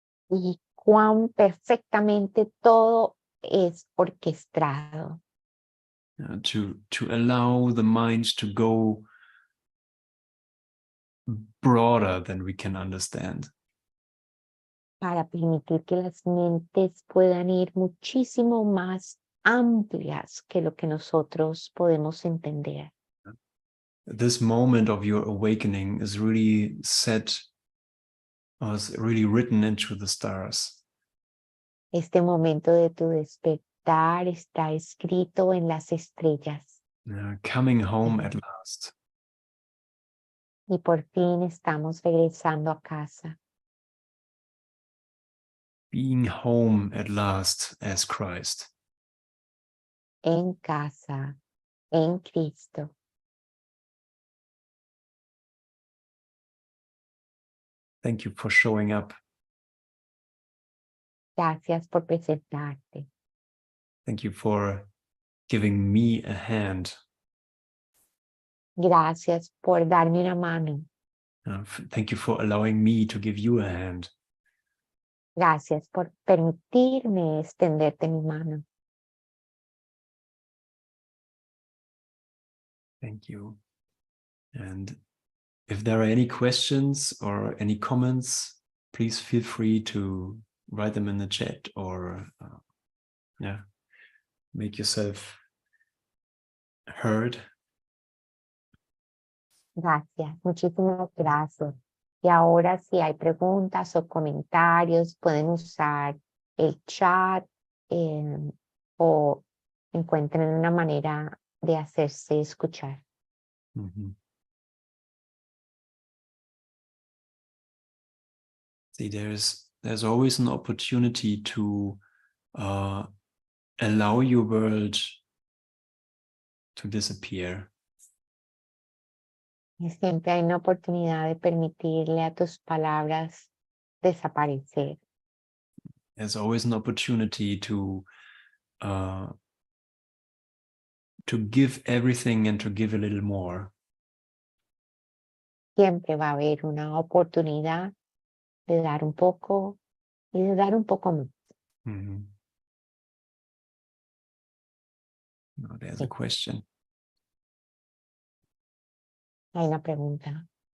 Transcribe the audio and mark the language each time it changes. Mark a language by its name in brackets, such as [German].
[Spanish] Y cuán perfectamente todo es orquestado. [English] To allow the mind to go broader than we can understand. [Spanish] Para permitir que las mentes puedan ir muchísimo más amplias que lo que nosotros podemos entender. [English] This moment of your awakening is really is really written into the stars. [Spanish] Este momento de tu despertar está escrito en las estrellas. [English] Coming home at last. [Spanish] Y por fin estamos regresando a casa. [English] Being home at last as Christ. [Spanish] En casa, en Cristo. [English] Thank you for showing up. [Spanish] Gracias por presentarte. [English] Thank you for giving me a hand. [Spanish] Gracias por darme una mano. [English] Thank you for allowing me to give you a hand. [Spanish] Gracias por permitirme extenderte mi mano. [English] Thank you. And if there are any questions or any comments, please feel free to write them in the chat or make yourself heard. [Spanish] Gracias, muchísimas gracias. Y ahora si hay preguntas o comentarios, pueden usar el chat o encuentren una manera de hacerse escuchar. Mm-hmm. [English] See, there's always an opportunity to allow your world to disappear. [Spanish] Y siempre hay una oportunidad de permitirle a tus palabras desaparecer. [English] There's always an opportunity to give everything and to give a little more. [Spanish] Siempre va a haber una oportunidad de dar un poco y de dar un poco más. Mm-hmm. [English] No, there's a question. [Spanish] Hay una pregunta.